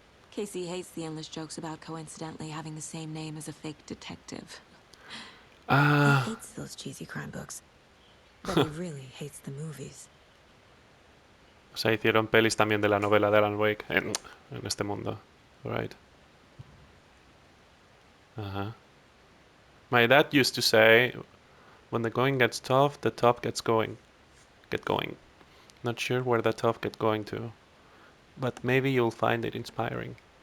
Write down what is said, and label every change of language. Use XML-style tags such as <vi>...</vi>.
<en>Casey hates the endless jokes about coincidentally having the same name as a fake detective. Ah, He hates those cheesy crime books, but he really hates the movies.</en> <es>o sea, hicieron pelis también de la novela de Alan Wake en este mundo.</es> <en>Right. Ajá. My dad used to say, when the going gets tough, the tough gets going. Get going. Not sure where the tough get going to, but maybe you'll find it inspiring.</en>